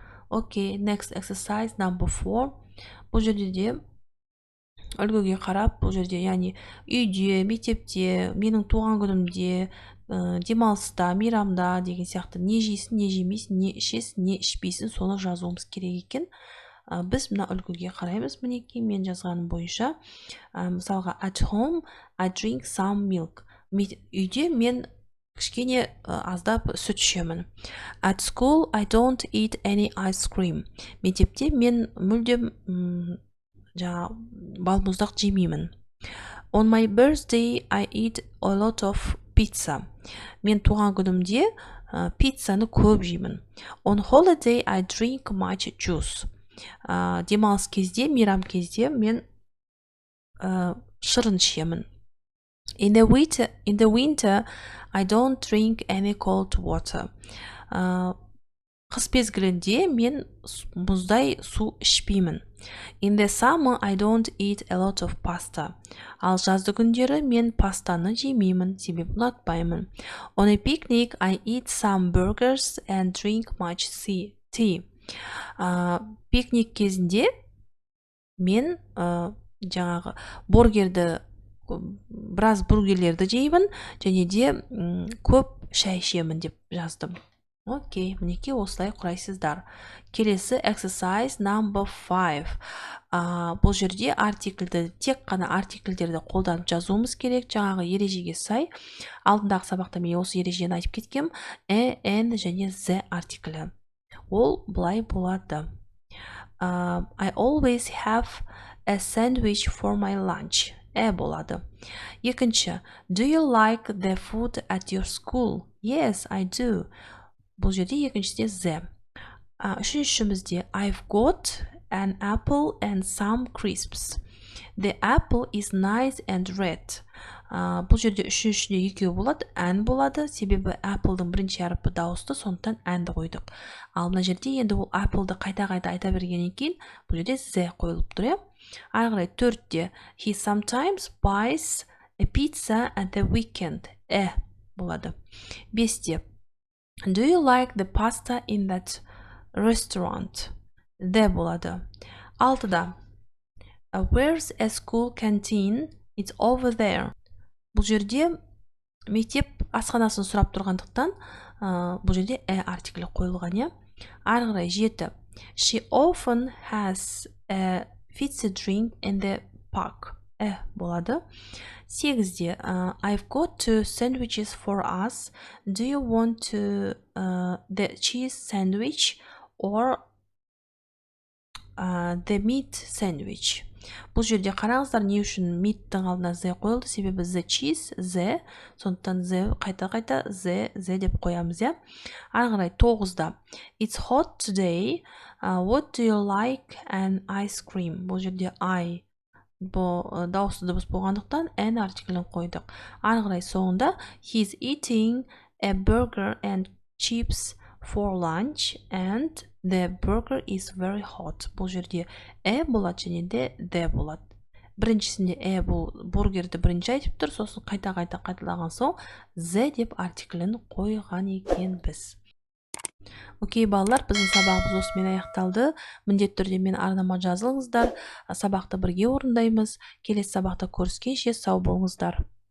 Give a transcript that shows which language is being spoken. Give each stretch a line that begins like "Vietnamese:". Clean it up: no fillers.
English: Окей, next exercise number 4.
Kazakh: Бұл жерде де үлгіге қарап бұл жерде яғни үйде, мектепте, менің туған күнімде, демалыста, мейрамда деген сияқты не жейсің, не жемейсің, не ішесің, не ішпейсің, соны жазуымыз керек екен. Біз мына үлгіге қараймыз. Мінекей мен жазғаным бойынша, мысалға
English: at home I drink some milk.
Kazakh: Үйде мен кішкене аздап сүт ішемін.
English: At school I don't eat any ice cream.
Kazakh: Мектепте мен мүлдем балмұздақ жемеймін.
English: On my birthday I eat a lot of pizza.
Kazakh: Мен туған күнімде пиццаны көп жеймін.
English: On holiday I drink much juice.
Kazakh: Демалыс кезде, мейрам кезде мен шырын ішемін.
English: In the winter I don't drink any cold water.
Kazakh: Қыс мезгілінде мен мұздай су ішпеймін.
English: In the summer I don't eat a lot of pasta.
Kazakh: Ал жазды күндері мен пастаны жемеймін, себебі ұнатпаймын.
English: On a picnic I eat some burgers and drink much tea.
Kazakh: Пикник кезінде мен жаңағы біраз бургерлерді жеймін, және де көп шай ішемін деп жаздым. Окей, мінекей осылай құрайсыздар. Келесі
English: exercise number 5.
Kazakh: Бұл жерде тек қана артикльдерді қолданып жазуымыз керек, жаңағы ережеге сай. Алдындағы сабақта мен осы ережені айтып кеткем. N және Z артиклі. Ол былай болады.
English: I always have a sandwich for my lunch.
Kazakh: Болады. Екінші,
English: do you like the food at your school? Yes, I do.
Kazakh: Бұл жерде екіншісінде Z. Үшіншімізде
English: I've got an apple and some crisps. The apple is nice and red.
Kazakh: Бұл жерде үшіншісінде екеу болады, and болады, себебі apple'дың бірінші әріпі дауысты, сондықтан and қойдық. Ал мына жерде енді ол apple'ды қайта-қайта айта бергеннен кейін, бұл жерде Z қойылып тұр. Ары қарай төртте
English: he sometimes buys a pizza at the weekend.
Kazakh: Болады. Бесте
English: do you like the pasta in that restaurant?
Kazakh: The болады. Алтыда
English: where's a school canteen? It's over there.
Kazakh: Бұл жерде мектеп асханасын сұрап тұрғандықтан, бұл жерде артиклі қойылған. Ары қарай жеті
English: she often has a fizzy drink in the park.
Kazakh: Болады. Сегізде
English: I've got 2 sandwiches for us. Do you want the cheese sandwich or the meat sandwich?
Kazakh: Бұл жерде қараңыздар, не үшін meat-тің алдына Z қойылды, себебі the cheese, Z, сондықтан Z қайта-қайта Z деп қоямыз. Ары қарай тоғызда
English: it's hot today. What do you like an ice cream?
Kazakh: Бұл жерде I дауысты дыбыс болғандықтан N артиклін қойдық. Ары қарай соңында
English: he's eating a burger and chips for lunch and the burger is very hot.
Kazakh: Бұл жерде болады және де болады. Біріншісінде бұл бургерді бірінші айтып тұр, сосын қайта-қайта қайталаған соң Z деп артиклін қойған екен біз. Окей, балалар, біздің сабағымыз осымен аяқталды. Міндетті түрде мен арнама жазылыңыздар. Сабақты бірге орындаймыз. Келесі сабақта көріскенше сау болыңыздар.